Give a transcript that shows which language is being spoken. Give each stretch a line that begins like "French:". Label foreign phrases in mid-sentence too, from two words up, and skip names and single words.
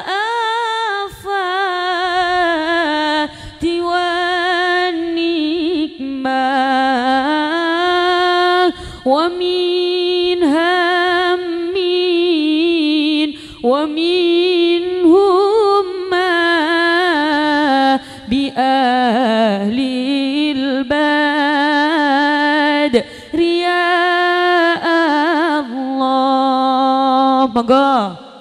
Arabic: آفات والنعمة ومن هم ومن حمى بأهل بدر يا الله.
Javanese: Monggo.